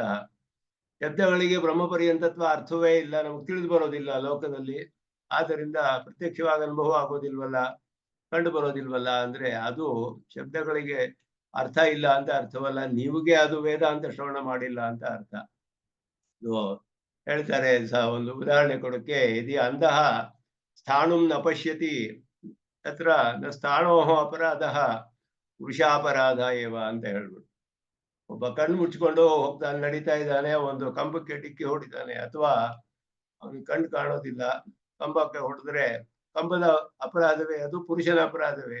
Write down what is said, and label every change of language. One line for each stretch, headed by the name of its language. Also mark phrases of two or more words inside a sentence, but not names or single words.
Kannada: ಶಬ್ದಗಳಿಗೆ ಬ್ರಹ್ಮಪರ್ಯಂತತ್ವ ಅರ್ಥವೇ ಇಲ್ಲ, ನಮ್ಗೆ ತಿಳಿದು ಬರೋದಿಲ್ಲ ಲೋಕದಲ್ಲಿ. ಆದ್ದರಿಂದ ಪ್ರತ್ಯಕ್ಷವಾದ ಅನುಭವ ಆಗೋದಿಲ್ವಲ್ಲ, ಕಂಡು ಬರೋದಿಲ್ವಲ್ಲ. ಅಂದ್ರೆ ಅದು ಶಬ್ದಗಳಿಗೆ ಅರ್ಥ ಇಲ್ಲ ಅಂತ ಅರ್ಥವಲ್ಲ, ನೀವುಗೆ ಅದು ವೇದಾಂತ ಶ್ರವಣ ಮಾಡಿಲ್ಲ ಅಂತ ಅರ್ಥ. ಇದು ಹೇಳ್ತಾರೆ. ಒಂದು ಉದಾಹರಣೆ ಕೊಡಕ್ಕೆ,
Sanskrit: ಯದಿ ಅಂಧಃ ಸ್ಥಾಣುಂ ನ ಪಶ್ಯತಿ ತತ್ರ ನ ಸ್ಥಾಣೋಃ ಅಪರಾಧಃ ವೃಷಾಪರಾಧ ಏವ
Kannada: ಅಂತ ಹೇಳ್ಬಿಟ್ಟು. ಒಬ್ಬ ಕಣ್ಣು ಮುಚ್ಕೊಂಡು ಹೋಗ್ತಾನೆ, ನಡೀತಾ ಇದ್ದಾನೆ, ಒಂದು ಕಂಬಕ್ಕೆ ಡಿಕ್ಕಿ ಹೊಡಿತಾನೆ, ಅಥವಾ ಅವನಿಗೆ ಕಣ್ಣು ಕಾಣೋದಿಲ್ಲ, ಕಂಬಕ್ಕೆ ಹೊಡೆದ್ರೆ ಕಂಬದ ಅಪರಾಧವೇ ಅದು? ಪುರುಷನ ಅಪರಾಧವೇ?